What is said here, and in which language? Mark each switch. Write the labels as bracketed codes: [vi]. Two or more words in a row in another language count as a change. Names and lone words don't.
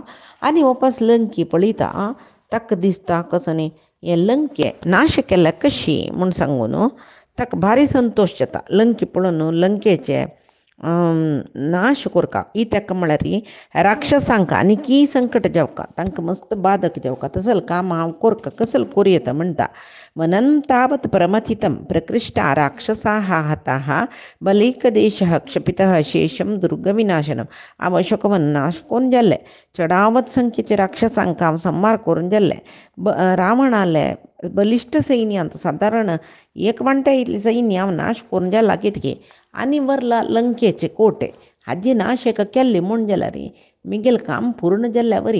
[kok] आनी ओपास लंकी पळयता ताका दिसता कसो न्ही हे लंके नाश केल्या कशी म्हूण सांगून ताका भारी संतोश जाता. लंकी पळोवन लंकेचे नाश कोरका ही ताका म्हळ्यार राक्षसांक आनी की संकट जेवका तांकां मस्त बाधक जेवका तसल काम हांव कोरका कसल कोरयता म्हणटा. [sa] वनं तावत् प्रमथितं प्रकृष्टा राक्षसाः हताः बलैकदेशः क्षपितः शेषं दुर्गविनाशनम. [kok] हांव अशोकवन नाश करून जाल्ले चडावत संख्येचे राक्षसांक हांव संहार करून जाल्ले. रावणाले बलिश्ट सैन्यांत सादारण एक वांट्या इतले सैन्य हांव नाश करून जाला कितके आनी वरला लंकेचे कोटे हाजी नाश एका केल्ले म्हूण जाल्यार मिगेल काम पूर्ण जाल्ल्या वरी.